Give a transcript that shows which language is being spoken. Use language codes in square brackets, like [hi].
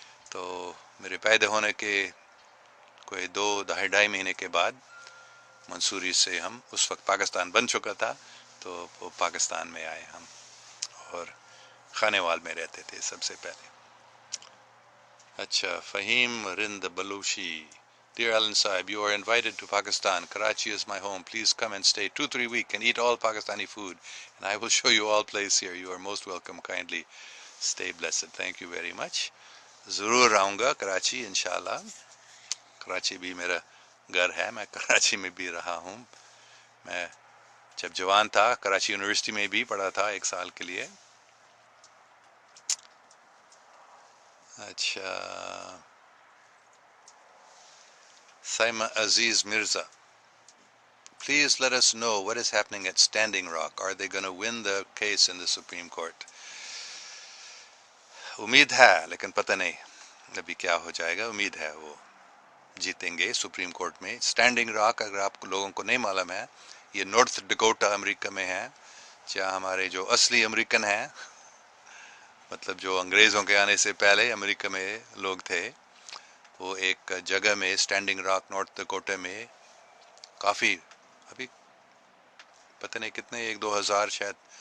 [ur] تو میرے پیدا ہونے کے کوئی 2-2.5 مہینے کے بعد منصوری سے ہم، اس وقت پاکستان بن چکا تھا، تو وہ پاکستان میں آئے ہم، اور خانے وال میں رہتے تھے سب سے پہلے. اچھا، فہیم رند بلوشی. [en] Dear Alan Saib, you are invited to Pakistan. Karachi is my home. Please come and stay 2-3 weeks and eat all Pakistani food. And I will show you all place here. You are most welcome. Kindly stay blessed. Thank you very much. [ur] ضرور آؤں گا کراچی انشاءاللہ. کراچی بھی میرا گھر ہے، میں کراچی میں بھی رہا ہوں. میں جب جوان تھا کراچی یونیورسٹی میں بھی پڑھا تھا 1 سال کے لیے. [en] اچھا، Saima Aziz Mirza, please let us know what is happening at Standing Rock. Are they going to win the case in the Supreme Court? [ur] امید ہے، لیکن پتہ نہیں ابھی کیا ہو جائے گا. امید ہے وہ جیتیں گے سپریم کورٹ میں. اسٹینڈنگ راک، اگر آپ لوگوں کو نہیں معلوم ہے، یہ نارتھ ڈکوٹا امریکہ میں ہے، جہاں ہمارے جو اصلی امریکن ہیں، مطلب جو انگریزوں کے آنے سے پہلے امریکہ میں لوگ تھے، وہ ایک جگہ میں اسٹینڈنگ راک نارتھ ڈکوٹا میں کافی، ابھی پتہ نہیں کتنے، 1-2 ہزار شاید،